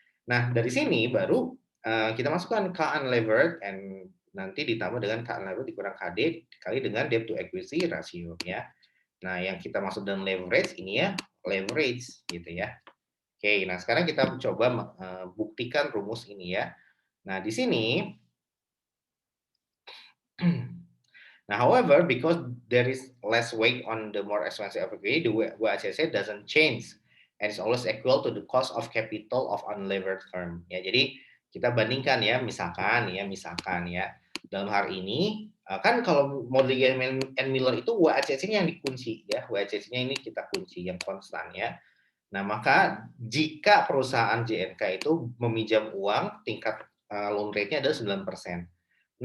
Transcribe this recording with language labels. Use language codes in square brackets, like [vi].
[id] Nah, dari sini baru kita masukkan K unlevered and nanti ditambah dengan K unlevered dikurang KD dikali dengan debt to equity ratio ya. Nah, yang kita maksud dengan leverage ini ya leverage gitu ya. Oke, nah sekarang kita coba buktikan rumus ini ya. Nah, di sini [en] now, however, because there is less weight on the more expensive equity, the WACC doesn't change and it's always equal to the cost of capital of unlevered firm. [id] Ya, jadi kita bandingkan ya, misalkan ya, dalam hal ini kan kalau Morgan and Miller itu WACC-nya yang dikunci ya, WACC-nya ini kita kunci yang konstan ya. Nah, maka jika perusahaan JNK itu meminjam uang, tingkat loan rate-nya adalah 9%.